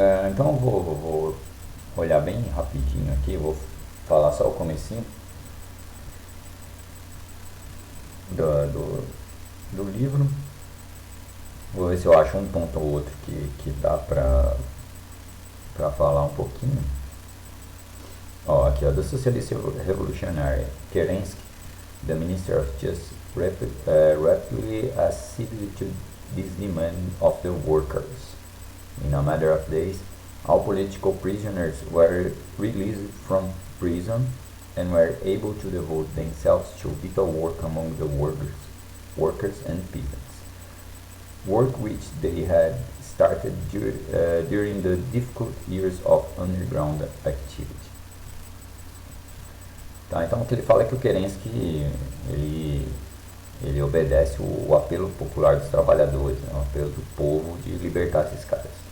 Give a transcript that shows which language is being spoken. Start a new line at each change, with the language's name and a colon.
Portuguese: Então eu vou olhar bem rapidinho aqui, vou falar só o comecinho do livro. Vou ver se eu acho um ponto ou outro que dá pra falar um pouquinho.
English: Aqui, The Socialist Revolutionary, Kerensky, the Minister of Justice, rapidly acceded to this demand of the workers. In a matter of days, all political prisoners were released from prison and were able to devote themselves to vital work among the workers and peasants. Work which they had started during the difficult years of underground activity.
Portuguese: Tá, então o que ele fala é que o Kerensky ele obedece o apelo popular dos trabalhadores, né, o apelo do povo de libertar esses caras.